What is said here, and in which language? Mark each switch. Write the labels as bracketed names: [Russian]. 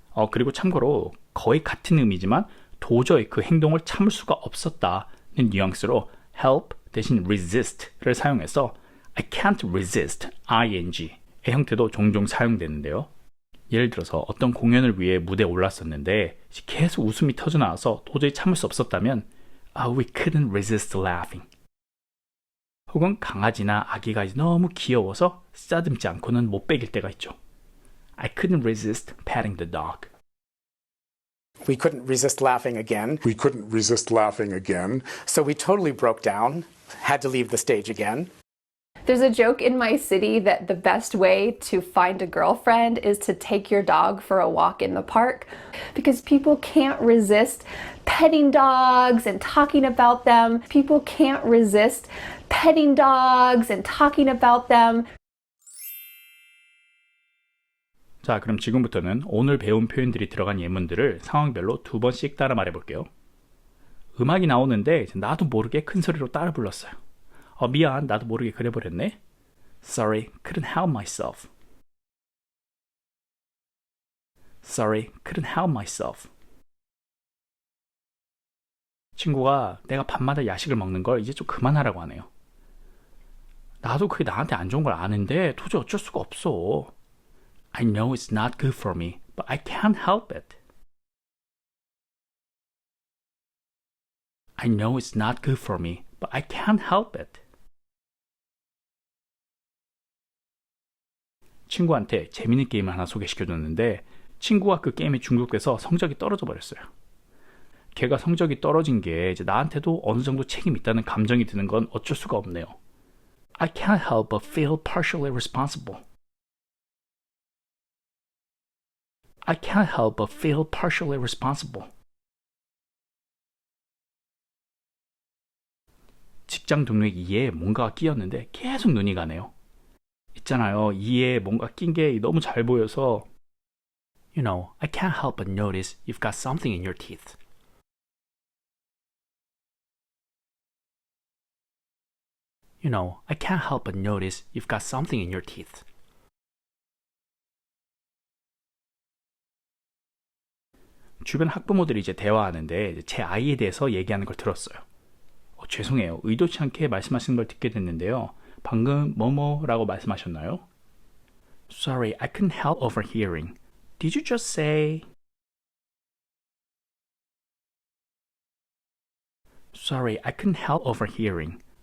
[Korean] 그리고 참고로 거의 같은 의미지만 도저히 그 행동을 참을 수가 없었다는 뉘앙스로 help 대신 resist를 사용해서 [English] I can't resist ing [Korean] 의 형태도 종종 사용되는데요. 예를 들어서 어떤 공연을 위해 무대에 올랐었는데 계속 웃음이 터져나와서 도저히 참을 수 없었다면 [English] We couldn't resist laughing. [Korean] 혹은 강아지나 아기가 너무 귀여워서 쓰다듬지 않고는 못 베길 때가 있죠. [English] I couldn't resist patting the dog. We couldn't resist laughing again. We couldn't resist laughing again. So we totally broke down, had to leave the stage again. There's a joke in my city that the best way to find a girlfriend is to take your dog for a walk in the park because people can't resist petting dogs and talking about them. People can't resist petting dogs and talking about them. [Korean] 자, 그럼 지금부터는 오늘 배운 표현들이 들어간 예문들을 상황별로 2번씩 따라 말해볼게요. 음악이 나오는데 나도 모르게 큰 소리로 따라 불렀어요. 미안, 나도 모르게 그래버렸네. [English] Sorry, couldn't help myself. Sorry, couldn't help myself. [Korean] 친구가 내가 밤마다 야식을 먹는 걸 이제 좀 그만하라고 하네요. 나도 그게 나한테 안 좋은 걸 아는데 도저히 어쩔 수가 없어. [English] I know it's not good for me, but I can't help it. I know it's not good for me, but I can't help it. [Korean] 친구한테 재밌는 게임을 하나 소개시켜줬는데 친구가 그 게임에 중독돼서 성적이 떨어져 버렸어요. 걔가 성적이 떨어진 게 이제 나한테도 어느 정도 책임이 있다는 감정이 드는 건 어쩔 수가 없네요. [English] I can't help but feel partially responsible. I can't help but feel partially responsible. [Korean] 직장 동료의 이에 뭔가가 끼었는데 계속 눈이 가네요. 있잖아요. 이에 뭔가 낀 게 너무 잘 보여서 [English] You know, I can't help but notice you've got something in your teeth. You know, I can't help but notice you've got something in your teeth. [Korean] 주변 학부모들이 이제 대화하는데 제 아이에 대해서 얘기하는 걸 들었어요. 죄송해요. 의도치 않게 말씀하시는 걸 듣게 됐는데요. 방금 뭐뭐라고 말씀하셨나요? [English] Sorry, I couldn't help overhearing. Did you just say? Sorry, I couldn't help overhearing.